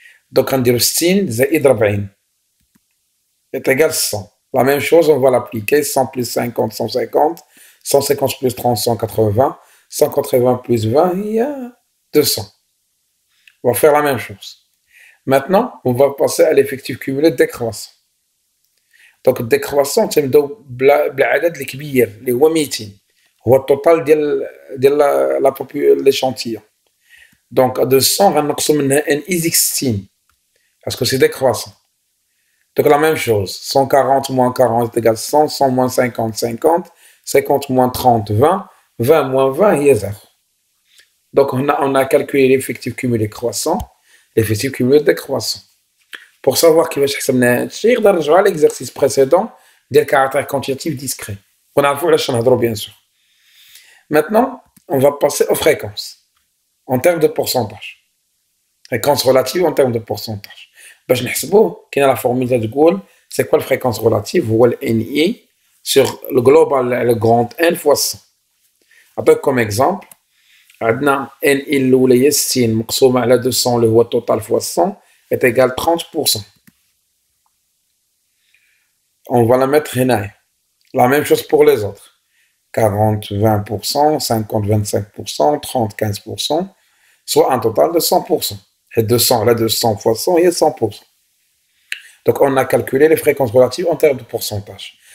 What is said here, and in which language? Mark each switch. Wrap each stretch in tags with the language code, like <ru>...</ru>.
<fr>Donc, on dit 60</fr> <ar>زائد</ar> <fr>40 est égal à 100. La même chose, on va l'appliquer 100 plus 50, 150, 150 plus 30, 180, 180 plus 20, il y a 200. On va faire la même chose. Maintenant, on va passer à l'effectif cumulé décroissant. Donc, décroissant, c'est</fr> <ar>بالعدد الكبير اللي هو</ar> <fr>200.</fr> <ar>هو التوتال ديال l'échantillon.</ar> <fr>Donc, à 200,</fr> <ar>غنقصوا منها</ar> <fr>n is 16 parce que c'est décroissant. Donc, la même chose. 140 moins 40 égale 100, 100 moins 50, 50, 50 moins 30, 20, 20 moins 20, il y a 0. Donc, on a calculé l'effectif cumulé croissant, l'effectif cumulé décroissant. Pour savoir qu'il va chercher à l'exercice précédent des caractères quantitatifs discrets. On a vu la bien sûr. Maintenant, on va passer aux fréquences en termes de pourcentage. Fréquence relative en termes de pourcentage.</fr> <ar>باش نحسبوه كاينه</ar> <fr>la formule</fr> <ar>اللي تقول</ar> <fr>c'est quoi la fréquence relative</fr> <ar>هو ال</ar> <fr>NI sur le global le grand N fois 100.</fr> <ar>عطيك</ar> <fr>comme exemple</fr> <ar>عندنا NI الاولى هي 60 مقسومه على 200 اللي هو total</ar> <fr>fois 100 est égal</fr> <ar>30%.</ar> <fr>On va la mettre</fr> <ar>هنايا.</ar> <fr>La même chose pour les autres. 40, 20%, 50, 25%, 30, 15%, soit un total de 100%. Et 200, là, 200 fois 100, il y a 100%. Donc, on a calculé les fréquences relatives en termes de pourcentage.</fr>